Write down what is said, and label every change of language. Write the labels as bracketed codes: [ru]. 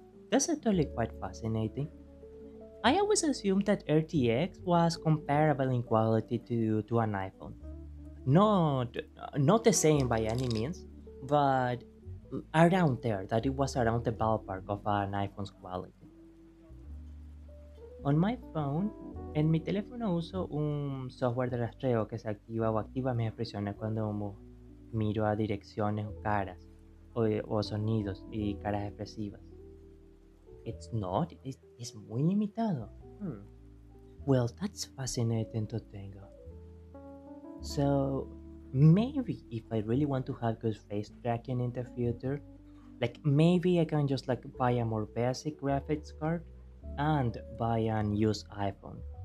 [en] That's actually quite fascinating. I always assumed that RTX was comparable in quality to an iPhone. Not the same by any means, but around there, that it was around the ballpark of an iPhone's quality. On my phone, [es] en mi teléfono uso un software de rastreo que se activa o activa mis expresiones cuando miro a direcciones o caras o sonidos y caras expresivas. [en] It's not, it's [es] muy limitado. [en] Well, that's fascinating to think of. So maybe if I really want to have good face tracking in the future, like maybe I can just like buy a more basic graphics card and buy an used iPhone.